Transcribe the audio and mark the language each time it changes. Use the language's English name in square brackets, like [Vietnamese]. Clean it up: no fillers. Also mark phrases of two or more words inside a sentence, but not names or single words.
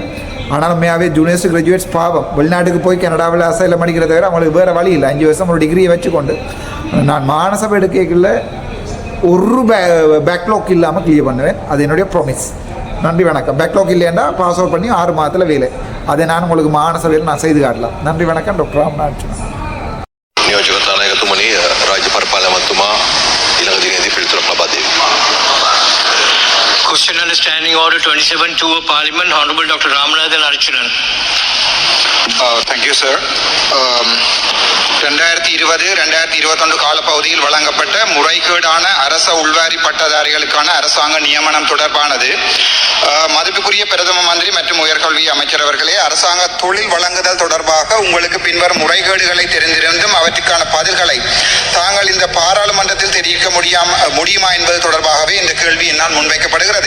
[Tamil] ஆனால் உண்மையாகவே [English] juniors graduates [Tamil] பாவம் வெளிநாட்டுக்கு போய் கனடாவில் அசைலம் அடிக்கிறத தவிர அவங்களுக்கு வேறு வழி இல்லை. 5 வருஷம் ஒரு டிகிரியை வச்சுக்கொண்டு நான் மாநசபை எடுக்கல ஒரு பேக்லாக் இல்லாமல் கிளியர் பண்ணுவேன். அது என்னுடைய ப்ராமிஸ். நன்றி, வணக்கம். பேக்லாக் இல்லைன்னா [English] pass out [Tamil] பண்ணி 6 மாதத்தில் வேலை. அதை நான் உங்களுக்கு மாநசபையில் நான் செய்து காட்டலாம். நன்றி, வணக்கம். டாக்டர் ராமநாதன். [Sinhala] නියෝජකතානායකතුමනි, රාජ්‍ය පරිපාලන මන්ත්‍රීතුමා ඊළඟ දිනේදී පිළිතුරක් ලබා දෙයි. [English] Question under Standing Order 27 of Parliament, Honorable Dr. Ramanathan Archunan. Thank you, sir. [Tamil] 2020-2021 காலப்பகுதியில் வழங்கப்பட்ட முறைகேடான அரச உள்வாரி பட்டதாரிகளுக்கான அரசாங்க நியமனம் தொடர்பானது. மதிப்புக்குரிய பிரதம மந்திரி மற்றும் உயர்கல்வி அமைச்சர் அவர்களே, அரசாங்க தொழில் வழங்குதல் தொடர்பாக உங்களுக்கு பின்வரும் முறைகேடுகளை தெரிந்திருந்தும் அவற்றுக்கான பதில்களை தாங்கள் இந்த பாராளுமன்றத்தில் தெரிவிக்க முடியுமா என்பது தொடர்பாகவே இந்த கேள்வி என்னால் முன்வைக்கப்படுகிறது.